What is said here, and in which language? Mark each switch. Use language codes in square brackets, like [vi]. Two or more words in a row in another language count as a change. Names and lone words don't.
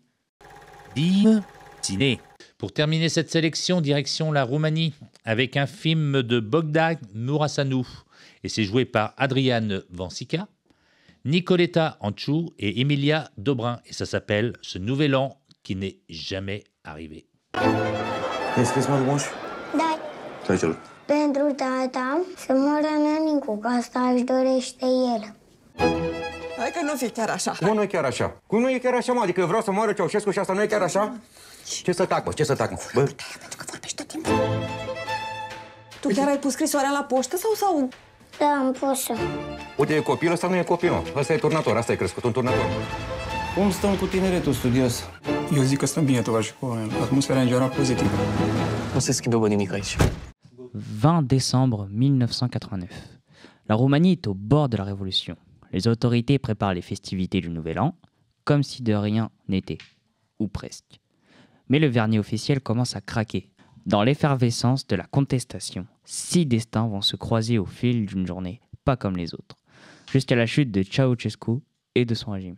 [fr] Div Ciné. Pour terminer cette sélection, direction la Roumanie, avec un film de Bogdan Murasanu. Et c'est joué par Adrian Vansica, Nicoletta Anciu et Emilia Dobrin. Et ça s'appelle « Ce nouvel an qui n'est jamais arrivé ». [ro] Înscris-mă de moș? Da. Trece-l. Pentru tata să moară nănicu, că asta își dorește el. Hai că nu fi chiar așa. Cum nu e chiar așa? Cum nu e chiar așa, mă? Adică eu vreau să moară Ceaușescu și asta nu e chiar așa? Ce să tac, mă? Ce să tac, mă? Bă? Pentru că vorbești tot timpul. Tu chiar ai pus scrisoarea la poștă sau? Da, am pus-o. Uite, e copil, ăsta nu e copil, mă. Ăsta e turnator, asta e crescut, un turnator. Cum stăm cu tineretul studios? Eu zic că stăm bine, tovarăș. Atmosfera în general pozitivă. Nu se schimbă nimic aici. [fr] 20 décembre 1989. La Roumanie est au bord de la révolution. Les autorités préparent les festivités du Nouvel An, comme si de rien n'était, ou presque. Mais le vernis officiel commence à craquer. Dans l'effervescence de la contestation, 6 destins vont se croiser au fil d'une journée, pas comme les autres, jusqu'à la chute de Ceausescu et de son régime.